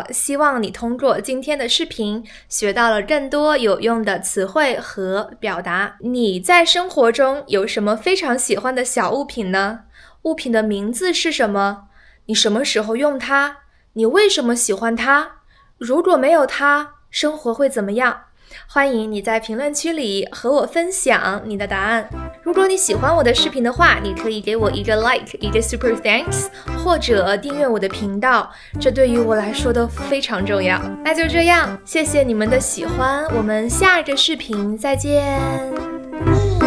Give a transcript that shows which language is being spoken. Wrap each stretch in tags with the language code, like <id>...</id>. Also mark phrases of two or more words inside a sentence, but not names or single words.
<zh>希望你通過今天的視頻學到了更多有用的詞彙和表達。你在生活中有什麼非常喜歡的小物品呢？物品的名字是什麼？你什麼時候用它？你為什麼喜歡它？如果沒有它，生活會怎麼樣？歡迎你在評論區裡和我分享你的答案。如果你喜歡我的視頻的話，你可以給我一個 like， 一個</zh> <en>super thanks，</en> <zh>或者訂閱我的頻道，這對於我來說都非常重要。那就這樣，謝謝你們的喜歡，我們下一個視頻再見。</zh>